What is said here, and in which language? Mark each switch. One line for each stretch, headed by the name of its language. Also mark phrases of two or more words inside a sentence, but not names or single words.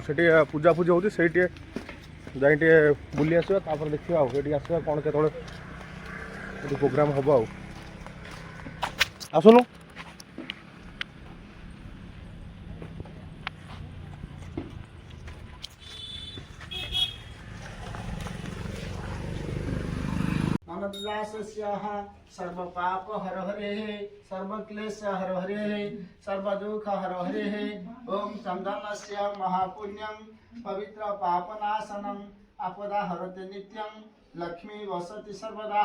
Odia: ସେଠି ପୂଜାପୂଜି ହେଉଛି ସେଇଠି ଯାଇ ଟିକେ ବୁଲି ଆସିବା ତାପରେ ଦେଖିବା ଆଉ ଏଠିକି ଆସିବା କ'ଣ କେତେବେଳେ ଏଠି ପ୍ରୋଗ୍ରାମ୍ ହେବ ଆଉ। ଆସୁନୁ
Sanskrit: नमद्दासस्याः सर्वपाप हर हरेः सर्वक्लेश हर हरेः सर्वदुःख हर हरेः ओम चन्दनस्य महापुण्यं पवित्र पापनाशनम् आपदा हरते नित्यं लक्ष्मी वसति सर्वदा।